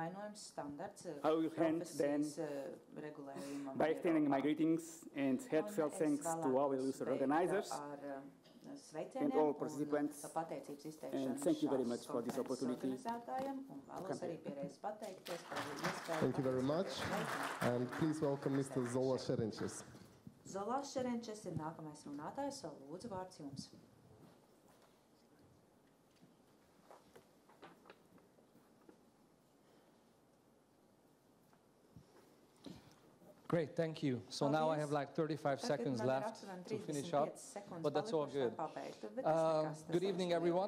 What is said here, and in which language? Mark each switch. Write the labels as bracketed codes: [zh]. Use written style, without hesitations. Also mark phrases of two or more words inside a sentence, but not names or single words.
[en] I will end then by extending my greetings and heartfelt thanks to our illustrious organizers and all participants, and thank you very much for this opportunity. Thank you very much, and please welcome Mr. Zola Šerenčes. [lv] Zolas Šerenčes ir nākamais runātājs, lūdzu vārds jums. [en] Great, thank you. So now I have like 35 seconds left to finish up, but that's all good. Good evening, everyone.